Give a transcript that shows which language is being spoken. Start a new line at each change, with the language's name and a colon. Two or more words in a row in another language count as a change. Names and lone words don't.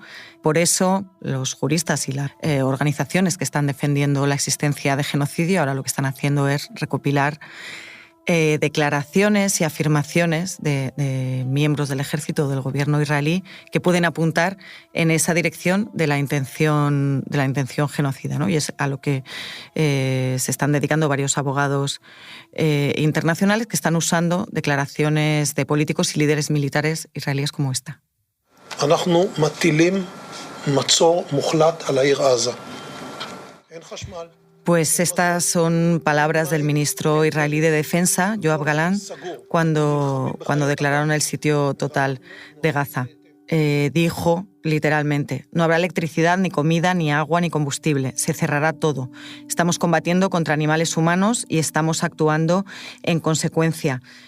Spanish: Por eso los juristas y las organizaciones que están defendiendo la existencia de genocidio ahora lo que están haciendo es recopilar declaraciones y afirmaciones de miembros del ejército o del gobierno israelí que pueden apuntar en esa dirección de la intención genocida, ¿no? Y es a lo que se están dedicando varios abogados internacionales que están usando declaraciones de políticos y líderes militares israelíes como esta.
Hebrew: אנחנו מטילים מצור מוחלט על העיר עזה. אין חשמל.
Spanish: Pues estas son palabras del ministro israelí de Defensa, Yoav Gallant, cuando declararon el sitio total de Gaza. Dijo literalmente: no habrá electricidad, ni comida, ni agua, ni combustible. Se cerrará todo. Estamos combatiendo contra animales humanos y estamos actuando en consecuencia.